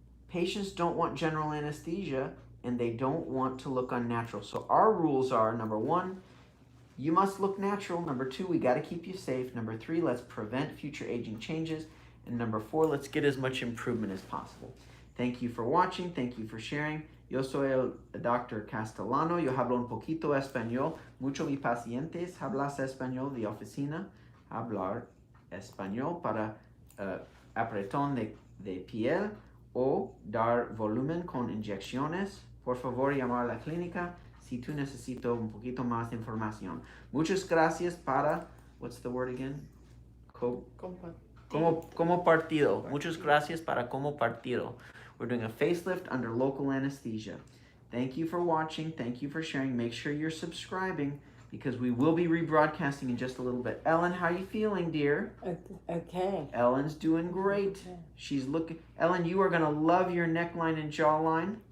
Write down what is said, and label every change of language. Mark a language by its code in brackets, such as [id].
[en] Patients don't want general anesthesia and they don't want to look unnatural. So our rules are, number one, you must look natural. Number two, we got to keep you safe. Number three, let's prevent future aging changes. And number four, let's get as much improvement as possible. Thank you for watching. Thank you for sharing. [es] Yo soy el Dr. Castellano. Yo hablo un poquito español. Muchos mis pacientes hablan español de oficina. Hablar español para apretón de piel o dar volumen con inyecciones. Por favor, llamar a la clínica si tú necesitas un poquito más de información. Muchas gracias para, [en] what's the word again? [es] Como partido. Muchas gracias para como partido. [en] We're doing a facelift under local anesthesia. Thank you for watching. Thank you for sharing. Make sure you're subscribing because we will be rebroadcasting in just a little bit. Ellen, how are you feeling, dear? Okay. Ellen's doing great. Okay. She's looking. Ellen, you are going to love your neckline and jawline.